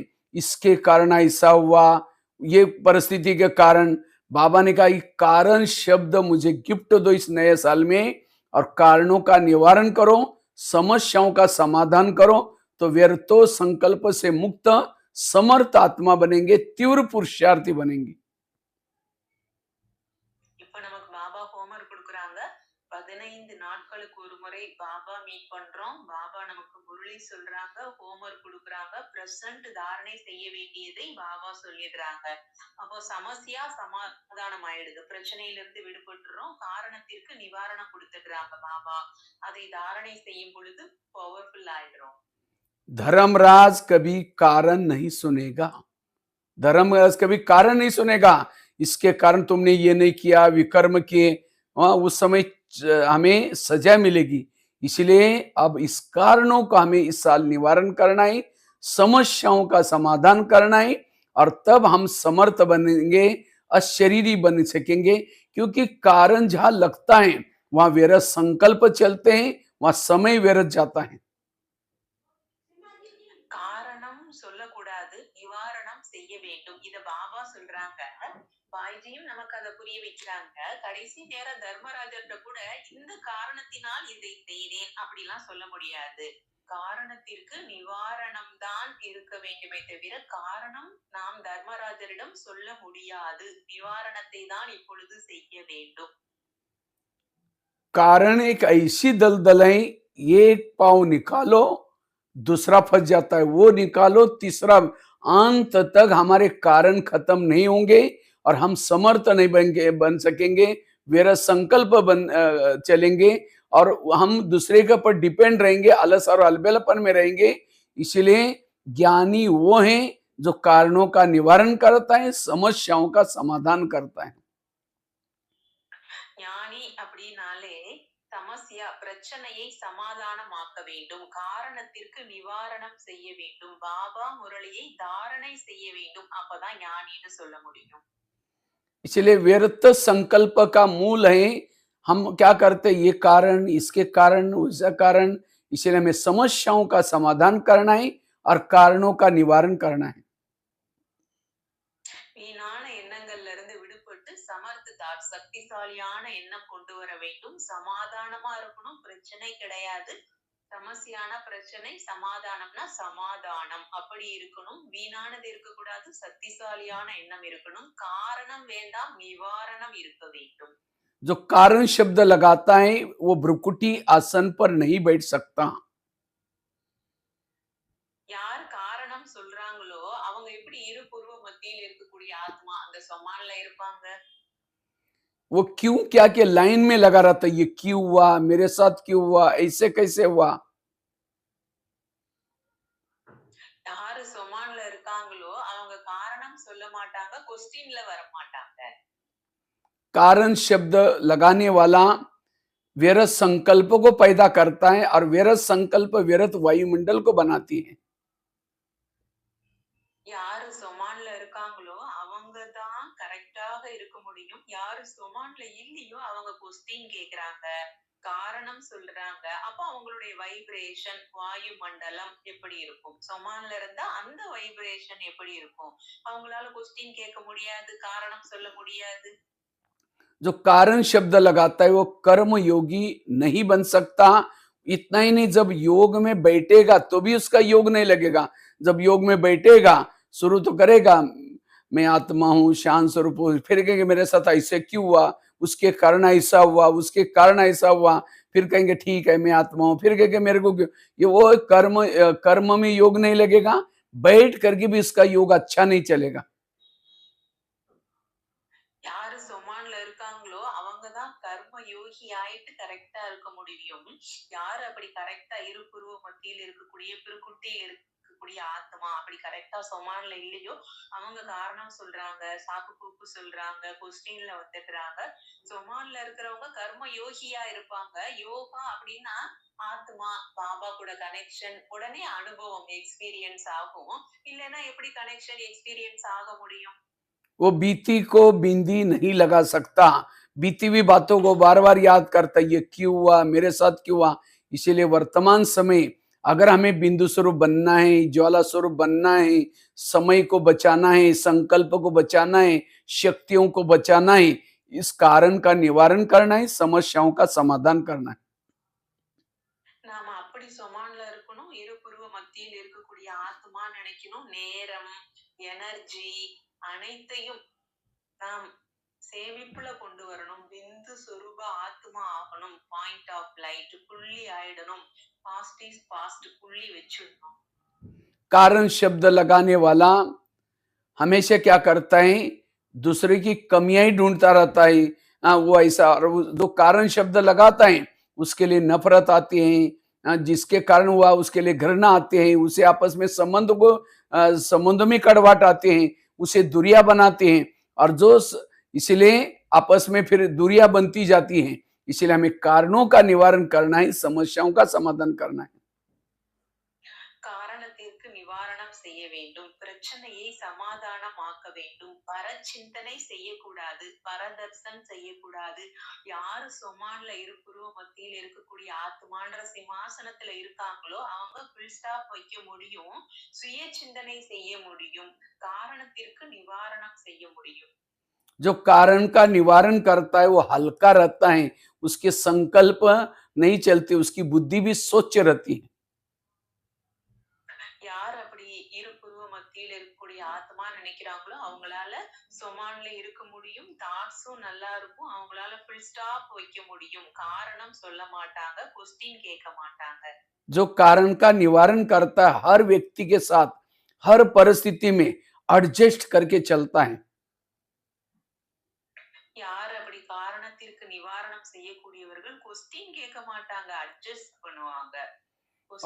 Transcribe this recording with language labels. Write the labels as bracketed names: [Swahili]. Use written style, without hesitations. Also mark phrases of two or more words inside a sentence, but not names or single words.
[Hindi] इसके कारण ऐसा हुआ, ये परिस्थिति के कारण। बाबा ने कहा कारण शब्द मुझे गिफ्ट दो इस नए साल में और कारणों का निवारण करो, समस्याओं का समाधान करो, तो व्यर्थो संकल्प से मुक्त समर्थ आत्मा बनेंगे, तीव्र पुरुषार्थी बनेंगे। [Tamil] இப்ப நமக்கு பாபா ஹோம்ஒர்க் கொடுக்குறாங்க. 15 நாட்களுக்கு ஒரு முறை பாபா மீட் பண்றோம். பாபா நமக்கு முரளி சொல்றாங்க, ஹோம்ஒர்க் கொடுக்குறாங்க. பிரசன்ட் தாரணை செய்ய வேண்டியதை பாபா சொல்லிடுறாங்க. அப்போ சமஸ்யா சமாதானம் ஆயிடுது, பிரச்சனையிலிருந்து விடுபட்டுறோம், காரணத்திற்கு நிவாரணம் கொடுத்துடுறாங்க பாபா. அதை தாரணை செய்யும் பொழுது பவர்ஃபுல் ஆயிடுறோம். [Hindi] धर्मराज कभी कारण नहीं सुनेगा, धर्मराज कभी कारण नहीं सुनेगा। इसके कारण तुमने ये नहीं किया, विकर्म किए, उस समय हमें सजा मिलेगी। इसलिए अब इस कारणों का हमें इस साल निवारण करना है, समस्याओं का समाधान करना है, और तब हम समर्थ बनेंगे, अशरीरी बन सकेंगे। क्योंकि कारण जहां लगता है वहां व्यर्थ संकल्प चलते हैं, वहां समय व्यर्थ जाता है। [Tamil] காரணம் சொல்லக்கூடாது, பாய்ஜியும் நமக்கு அதை புரிய வைக்கிறாங்க. கடைசி நேரம் தர்மராஜர்ட்ட கூட இந்த காரணத்தினால் இதை செய்தேன் அப்படிலாம் சொல்ல முடியாது. காரணத்திற்கு நிவாரணம் தான் இருக்க வேண்டுமே தவிர காரணம் நாம் தர்மராஜரிடம் சொல்ல முடியாது. நிவாரணத்தை தான் இப்பொழுது செய்ய வேண்டும். [Hindi] कारण एक ऐसी दलदल है, एक पाँव निकालो दूसरा फंस जाता है, वो निकालो तीसरा, अंत तक हमारे कारण खत्म नहीं होंगे और हम समर्थ नहीं बन सकेंगे, मेरा संकल्प चलेंगे और हम दूसरे के ऊपर डिपेंड रहेंगे, आलस और अलबेलापन में रहेंगे। इसलिए ज्ञानी वो है जो कारणों का निवारण करता है, समस्याओं का समाधान करता है। [Tamil] ஞானி அப்படின்னாலே சமஸ்யா பிரச்சனையை சமாதானமாக்க வேண்டும், காரணத்திற்கு நிவாரணம் செய்ய வேண்டும், பாபா முரளியை தாரணை செய்ய வேண்டும். அப்பதான் ஞானின்னு சொல்ல முடியும். [Hindi] इसलिए व्यर्थ संकल्प का मूल है, हम क्या करते, ये कारण, इसके कारण, उसका कारण, इसलिए हमें समस्याओं का समाधान करना है और कारणों का निवारण करना है। [Tamil] வீணான எண்ணங்கள்ல இருந்து விடுபட்டு சமர்த்த தாட் சக்திசாலியான எண்ணம் கொண்டு வர வேண்டும். சமாதானமா இருக்கணும், பிரச்சனை கிடையாது. சமஸ்யான பிரச்சனை, சமாதானம்னா சமாதானம் அப்படி இருக்கணும். வீணானது இருக்கக்கூடாது, சக்திசாலியான எண்ணம் இருக்கணும். காரணம் வேண்டாம், நிவாரணம் இருக்க வேண்டும். [Hindi] जो कारण शब्द लगाता है वो भ्रुकुटी आसन पर नहीं बैठ सकता। [Tamil] யார் காரணம் சொல்றாங்களோ அவங்க எப்படி இரு பூர்வ மத்தியில் இருக்கக்கூடிய ஆத்மா அந்த சொமான்ல இருப்பாங்க? [Hindi] वो क्यों क्या के लाइन में लगा रहता है, ये क्यों हुआ, मेरे साथ क्यों हुआ, ऐसे कैसे हुआ। [Tamil] யாரு சொமான்ல இருக்காங்களோ அவங்க காரணம் சொல்ல மாட்டாங்க, क्वेश्चनல வர மாட்டாங்க. [Hindi] कारण शब्द लगाने वाला व्यर्थ संकल्प को पैदा करता है और व्यर्थ संकल्प व्यर्थ वायुमंडल को बनाती है। [Tamil] யாரு சொமான்ல இருக்காங்களோ அவங்க தான் கரெக்டாக இருக்க முடியும். யாரு சொமான்ல இல்லையோ அவங்க क्वेश्चन கேக்குறாங்க, காரணம் சொல்றாங்க. அப்ப அவங்களுடைய வைப்ரேஷன் வாயு மண்டலம் எப்படி இருக்கும்? சொமான்ல இருந்தா அந்த வைப்ரேஷன் எப்படி இருக்கும்? அவங்களால क्वेश्चन கேட்க முடியாது, காரணம் சொல்ல முடியாது. [Hindi] जो कारण शब्द लगाता है वो कर्म योगी नहीं बन सकता। इतना ही नहीं, जब योग में बैठेगा तो भी उसका योग नहीं लगेगा। जब योग में बैठेगा शुरू तो करेगा, मैं आत्मा हूं, शांत स्वरूप हूं, फिर कहेंगे मेरे साथ ऐसे क्यों हुआ, उसके कारण ऐसा हुआ, उसके कारण ऐसा हुआ, फिर कहेंगे ठीक है मैं आत्मा हूं, फिर कहेंगे मेरे को क्यों। ये वो कर्म में योग नहीं लगेगा, बैठ करके भी इसका योग अच्छा नहीं चलेगा। [Tamil] யாரு சொமான்ல இருக்காங்களோ அவங்கதான் கர்ம யோகி ஆயிட்டு கரெக்டா இருக்க முடியும். யாரு அப்படி கரெக்டா இரு புருவ மத்தியில் இருக்கக்கூடிய பிறகுட்டி இருக்கக்கூடிய ஆத்மா அப்படி கரெக்டா சொமான்ல இல்லையோ அவங்க காரணம் சொல்றாங்க, சாக்கு கூப்பு சொல்றாங்க, கொஸ்டின்ல வந்துடுறாங்க. சொமான்ல இருக்கிறவங்க கர்ம யோகியா இருப்பாங்க. யோகா அப்படின்னா ஆத்மா பாபா கூட கனெக்ஷன், உடனே அனுபவம் எக்ஸ்பீரியன்ஸ் ஆகும். இல்லைன்னா எப்படி [English] connection experience [Tamil] ஆக முடியும்? [Hindi] वो बीती को बिंदी नहीं लगा सकता, बीती हुई बातों को बार बार याद करता, ये क्यों हुआ, मेरे साथ क्यों हुआ। इसीलिए वर्तमान समय अगर हमें बिंदु स्वरूप बनना है, ज्वाला स्वरूप बनना है, समय को बचाना है, संकल्प को बचाना है, शक्तियों को बचाना है, इस कारण का निवारण करना है, समस्याओं का समाधान करना है। [Tamil] நாம அப்படி சொமான்ல இருக்கணும். இரு புருவ மத்தியில் இருக்கக்கூடிய ஆத்மா நினைக்கணும். நேரம், எனர்ஜி அனைத்தையும் நாம் சேமிப்புல கொண்டு வரணும். பிந்து சொரூப ஆத்மா ஆகணும். [English] point of light [Tamil] புள்ளி ஆயிடணும். [English] past is past [Tamil] புள்ளி வச்சிடணும். [Hindi] कारण शब्द लगाने वाला हमेशा क्या करता है, दूसरे की कमियां ही ढूंढता रहता है। वो ऐसा, और जो कारण शब्द लगाता है उसके लिए नफरत आती है, जिसके कारण हुआ उसके लिए घृणा आते हैं, उसे आपस में संबंध में कड़वाट आते हैं, उसे दूरियां बनाते हैं, और जो इसलिए आपस में फिर दूरियां बनती जाती हैं। इसलिए हमें कारणों का निवारण करना है, समस्याओं का समाधान करना है। [Tamil] காரணத்திற்கு நிவாரணம் செய்ய வேண்டும், பிரச்சனையை சமாதானமாக்க வேண்டும், பரச்சிந்தனை செய்யக்கூடாது, பரதர்சன் செய்யக்கூடாது. யாரு சொமான்ல இரு புருவ மத்தியில் இருக்கக்கூடிய ஆத்மான்ற சிம்மாசனத்துல இருக்காங்களோ அவங்க [English] full stop [Tamil] வைக்க முடியும், சுய சிந்தனை செய்ய முடியும், காரணத்திற்கு நிவாரணம் செய்ய முடியும். [Hindi] जो कारण का निवारण करता है वो हल्का रहता है, उसके संकल्प नहीं चलते, उसकी बुद्धि भी स्वच्छ रहती है। [Tamil] யார் அப்படி இருப்புருவ மத்தியில் இருக்கக்கூடிய ஆத்மா நினைக்கிறாங்களோ அவங்களால சொமான்ல இருக்க முடியும். தாட்ஸும் நல்லா இருக்கும். அவங்களால [English] full stop [Tamil] வைக்க முடியும். காரணம் சொல்ல மாட்டாங்க. கொஸ்டின் கேட்க மாட்டாங்க. [Hindi] जो कारण का निवारण करता है हर व्यक्ति के साथ हर परिस्थिति में एडजस्ट करके चलता है। [Tamil] யார் அப்படி காரணத்திற்கு நிவாரணம் செய்யக்கூடியவர்கள் கொஸ்டின் கேட்க மாட்டாங்க. அட்ஜஸ்ட் பண்ணுவாங்க. [Hindi] और,